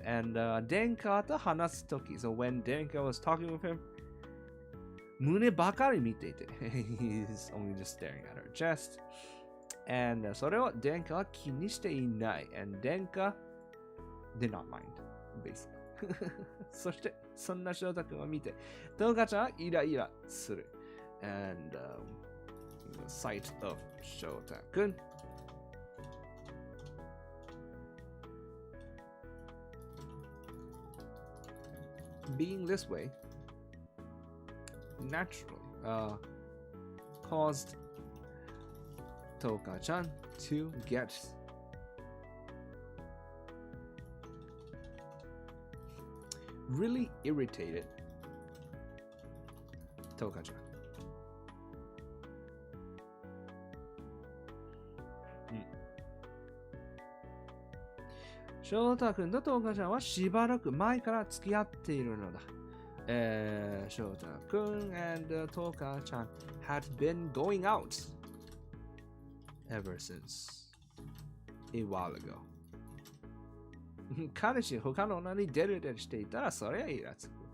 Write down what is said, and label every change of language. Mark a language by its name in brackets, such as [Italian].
[English] And [Japanese] Denka to hanasu toki, [English] so when Denka was talking with him, [Japanese] mune bakari mite ite, [English] he's only just staring at her chest, and [Japanese] それを Denka は気にしていない, [English] and Denka did not mind, basically. [Japanese] そしてそんな翔太君を見てトウカちゃんはイライラする。 [English] And the sight of 翔太君 being this way naturally caused トウカちゃん to get really irritated トウカちゃん。 [Japanese] 翔太君とトウカちゃんはしばらく前から付き合っているのだ。 [English] 翔太君 and トウカちゃん had been going out ever since a while ago. [Japanese] 彼氏他の女にデレデレしていたらそれはイラつく。